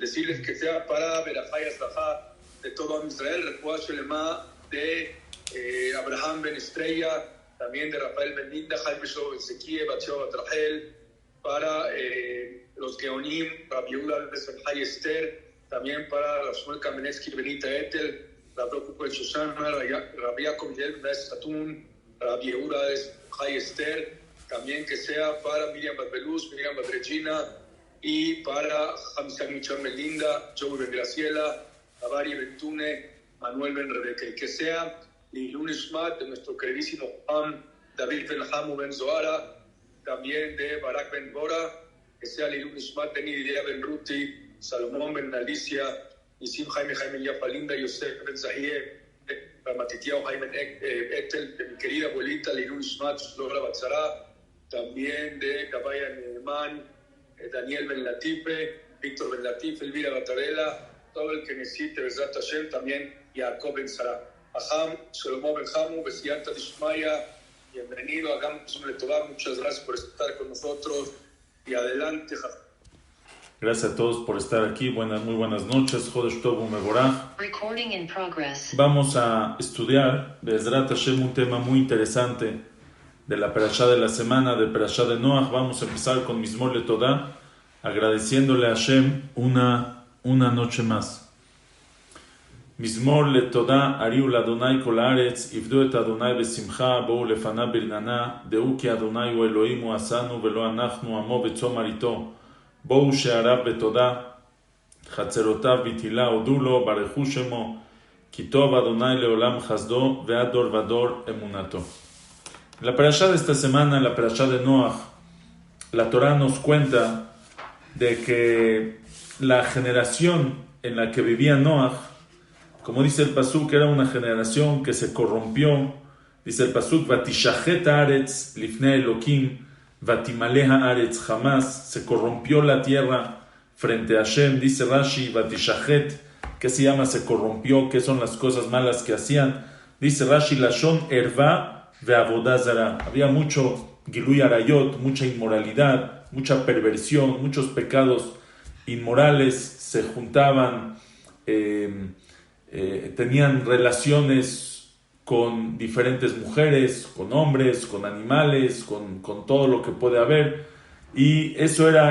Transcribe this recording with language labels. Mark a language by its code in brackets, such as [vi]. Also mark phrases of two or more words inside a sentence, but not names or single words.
[es] decirles que sea para Berajá y Aslajá de todo Israel, [he] רפואה שלמה [es] de Abraham Ben Estrella, también de Rafael Ben Linda, Jaime Show Ezequiel, Batsheva Batrahel, para los Geonim, Rabbi Yehuda Ben Jai Esther, también para la Shmuel Kamenetsky Benita Etel, Rabbi Kukul Shoshana, Rabbi Yaakov Yel Ben Satun, Rabbi Yehuda Ben Jai Esther, también que sea para Miriam Batbeluz, Miriam Batregina, y para Hamza Michel Melinda, Joey Ben Graciela, Avari Ben Tune, Manuel Ben Rebeca, y que sea [he] לעילוי נשמת [es] de nuestro queridísimo Juan David Ben Hamu Ben Zohara, también de Barak Ben Bora, que sea [he] לעילוי נשמת [es] de Nidia Ben Ruti, Salomón Ben Alicia, Nisim Jaime Yafa Linda, Yosef Ben Zahie, Ramatitiao Jaime Etel, de mi querida abuelita [he] לעילוי נשמת, [es] Flora Batzara, también de Cabaya Neeman, Daniel Ben Latife, Víctor Ben Latife, Elvira Batarela, todo el que necesite [he] בעזרת השם, [es] también Jacob Ben Sara. Aham, Shlomo Ben Hamu, [arc] בסייעתא דשמיא, [es] bienvenido, hagamos un letová, muchas gracias por estar con nosotros y adelante. Gracias a todos por estar aquí, muy buenas noches, [he] חודש טוב ומבורך. [en] Recording in progress. [es] Vamos a estudiar [he] בעזרת השם [es] un tema muy interesante de la Perashá de la semana, de Perashá de Noach. Vamos a empezar con [he] מזמור לתודה, [es] agradeciéndole a Hashem una noche más. [he] מזמור לתודה הריעו לאדני כל הארץ עבדו את אדני בשמחה באו לפניו ברננה דעו כי אדני הוא אלהינו עשנו ולא אנחנו עמו בצומר איתו באו שעריו בתודה חצרתיו בתהלה הודו לו, ברכו שמו כי טוב אדני לעולם חסדו ועד דר ודר אמונתו. [es] La perashá de esta semana, la perashá de Noach, la Torá nos cuenta de que la generación en la que vivía Noach, como dice el pasuk, era una generación que se corrompió. Dice el pasuk, [he] ותשחת הארץ לפני אלקים ותמלא הארץ חמס, [es] se corrompió la tierra frente a Hashem. Dice Rashi, Vatishajet, ¿qué se llama? Se corrompió, ¿qué son las cosas malas que hacían? Dice Rashi, [he] לשון ערוה ועבודה זרה. [es] Había mucho [he] גילוי עריות, [es] mucha inmoralidad, mucha perversión, muchos pecados inmorales, se juntaban, tenían relaciones con diferentes mujeres, con hombres, con animales, con todo lo que puede haber, y eso era.